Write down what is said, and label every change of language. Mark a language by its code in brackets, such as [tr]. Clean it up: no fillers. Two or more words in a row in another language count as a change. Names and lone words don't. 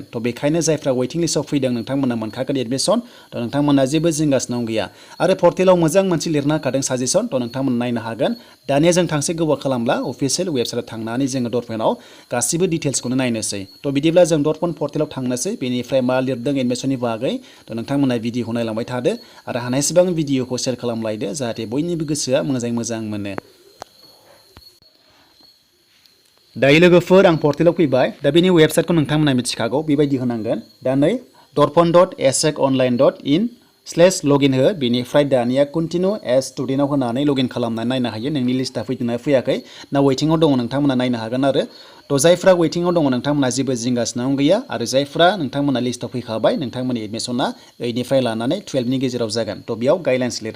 [brx] थ' बेखायनो जायफ्रा [en] waiting list [brx] फैदों नोंथांमोना मोनखागोन एडमिशन थ' नोंथांमोना जेबो जिंगासिनाव गैया आरो पर्टेलाव मोजां मोनसे लिरना होखादों साजेसन थ' नोंथांमोना नायनो हागोन दानिया जों थांसे गोबाव खालामब्ला [en] official website [brx] थांनानै जोङो दर्पणआव गासिबो डिटेल्सखौनो नायनोसै थ' बिदिब्ला जों दर्पण पर्टेलाव थांनोसै बेनिफ्राय मा लिरदों एडमिशननि बागै थ' नोंथांमोना भिडिअखौ नायलांबाय थादो आरो हानायसेबां भिडिअखौ शेयार खालामलायदो जाहाथे बयनिबो गोसोआ मोजां मोनो दायो लोगोफोर आं पर्टेलाव फैबाय दा बेनि वेबसाइटखौ नोंथांमोना मिथिखागौ बेबायदि होनांगोन दा नै dorpon.ahseconline.in/login हो बेनिफ्राय दानिया [en] continue as student [brx] होनानै लगइन खालामनानै नायनो हायो नोंनि लिस्टआ फैदोंना फैयाखै ना वेटिंआव दङ नोंथांमोना नायनो हागोन आरो थ' जायफ्रा वेटिंआव दङ नोंथांमोना जेबो जिंगासिनाव गैया आरो जायफ्रा नोंथांमोना लिस्टआव फैखाबाय नोंथांमोननि एडमिशना 8 निफ्राय लानानै 12 नि गेजेराव जागोन थ' बेयाव गाइडलाइन्स लिरनाय